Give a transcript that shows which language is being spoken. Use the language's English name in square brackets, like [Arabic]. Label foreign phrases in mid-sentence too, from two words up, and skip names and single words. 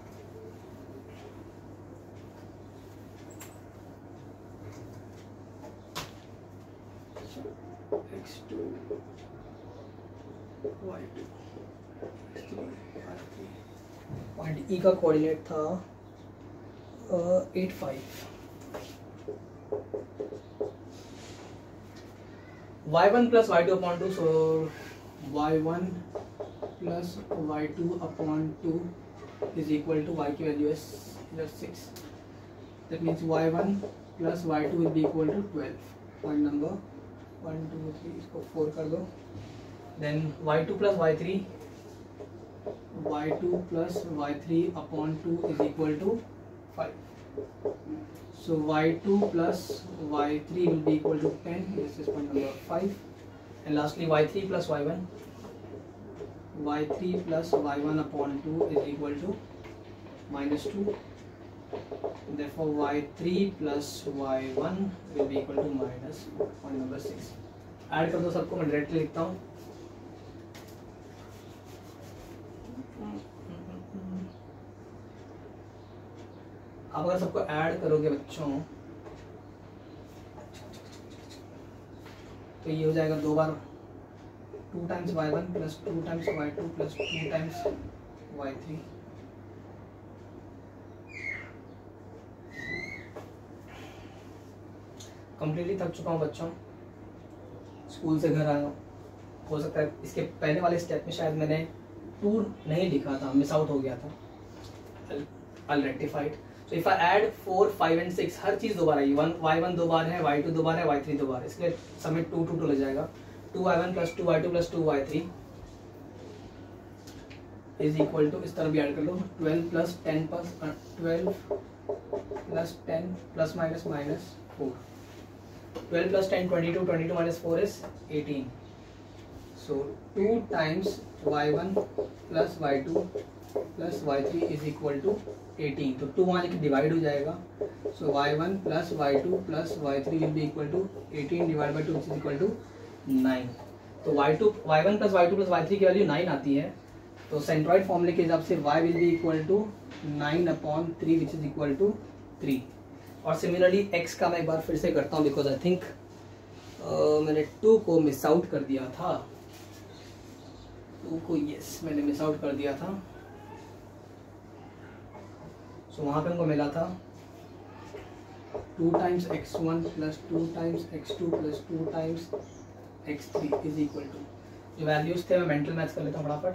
[Hindi] x2 y2 पॉइंट ई का कोऑर्डिनेट था 8 5। [English] y1 plus y2 upon 2, so y1 plus y2 upon 2 is equal to y [Hindi] की वैल्यू है [English] 6, that means y1 plus y2 will be equal to 12। point number [Hindi] 1 2 3 इसको 4 कर दो। [English] then y2 plus y3 upon 2 is equal to 5, so y2 plus y3 will be equal to 10, this is point number 5, and lastly y3 plus y1 upon 2 is equal to -2, therefore y3 plus y1 will be equal to -4, point number 6। [Hindi] ऐड कर दो सबको, मैं डायरेक्टली लिखता हूँ। आप अगर सबको ऐड करोगे बच्चों तो ये हो जाएगा 2 बार 2 [English] times y1 plus 2 times y2 plus 2 times y3. [Hindi] कंप्लीटली थक चुका हूँ बच्चों, स्कूल से घर आया हूँ। हो सकता है इसके पहले वाले स्टेप में शायद मैंने 2 नहीं लिखा था, [English] miss out [Hindi] हो गया था। [English] I'll rectify it. So if I add 4, 5 and 6, [Hindi] हर चीज दोबारा आई, y1 दो बार है, y2 दो बार है, y3 दो बार है, इसके लिए समेट 2 2 2 लग जाएगा। [English] 2y1 plus 2y2 plus 2y3 is equal to, [Hindi] इस तरह भी ऐड कर लो, [English] 12 plus 10 plus minus -4, 12 plus 10 22, 22 minus 4 is 18, so 2 times y1 plus y2 plus y3 is equal to 18, [Hindi] तो 2 वहाँ लेके डिवाइड हो जाएगा, [English] so y1 plus y2 plus y3 will be equal to 18 divide by 2 is equal to 9. [Hindi] तो [English] y1 plus y2 plus y3 [Hindi] की वैल्यू 9 आती है, तो सेंट्रॉइड फॉर्मूले के हिसाब से [English] y will be equal to 9/3 which is equal to 3. [Hindi] और सिमिलरली x का मैं एक बार फिर से करता हूँ, [English] because I think [Hindi] मैंने 2 को [English] miss out [Hindi] कर दिया था, 2 को यस मैंने [English] miss out [Hindi] कर दिया था। सो वहाँ पे हमको मिला था [English] 2 times x1 plus 2 times x2 plus 2 times x3 is equal to, [Hindi] जो वैल्यूज थे मैं [English] mental maths [Hindi] कर लेता हूँ फटाफट।